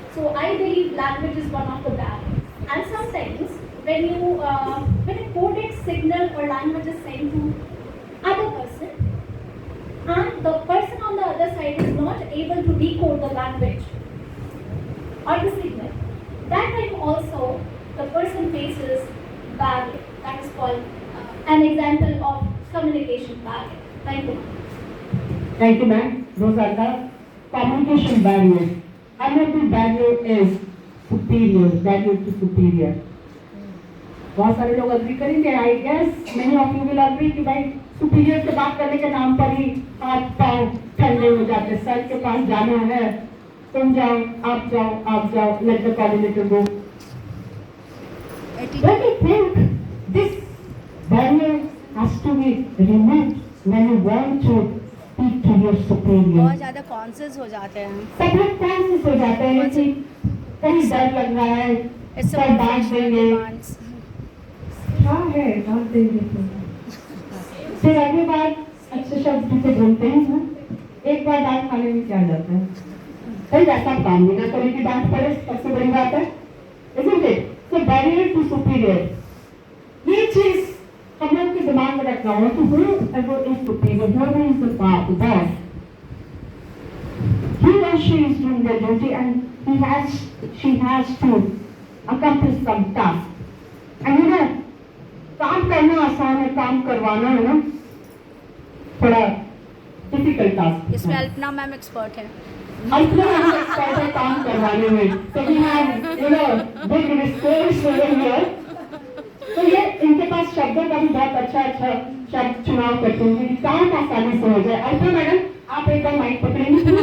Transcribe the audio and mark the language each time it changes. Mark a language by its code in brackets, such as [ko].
[en] So I believe language is one of the barriers. And sometimes when a coded signal or language is sent to other person, and the person on the other side is not able to decode the language or the signal, that time also the person faces barrier. That is called an example of communication barrier. Thank you. Thank you, ma'am. Those are the communication barriers. Another barrier is barrier to superior. [hi] बहुत सारे लोग agree करेंगे. [en] I guess many of you will agree [hi] कि भाई superior से बात करने के नाम पर ही हाथ पांव ठंडे हो जाते. सर के पास जाना है, तुम जाओ, आप जाओ, [en] let the coordinator go. Don't you think this barrier has to be removed when you want to speak to your superior? [hi] बहुत ज़्यादा कॉन्शियस हो जाते हैं. सब लोग कॉन्शियस हो जाते हैं कि कहीं डर लग रहा है, सब डांट देंगे. हाँ है, डांट देंगे. फिर अगली बार अच्छे शब्द से बोलते हैं ना. एक बार डांट खाने में क्या जाता है? भाई ऐसा काम भी ना करें कि डांट पड़े, सबसे बड़ी बात है. [en] Isn't it? So barrier to superior. [hi] ये चीज हम लोग के दिमाग में रखना होगा कि [en] whoever is superior, whoever is the boss, he or she is doing their duty and she has to accomplish some task. [hi] And काम करना आसान है, काम करवाना है ना थोड़ा डिफिकल्ट टास्क. इसमें अल्पना मैम एक्सपर्ट है. अल्पना मैम एक्सपर्ट है काम करवाने में. [en] So we have big resource over here. [hi] तो ये इनके पास शब्दों का भी बहुत अच्छा शब्द चुनाव करते हैं कि काम आसानी से हो जाए. अल्पना मैडम, आप एक बार माइक पकड़ेंगे.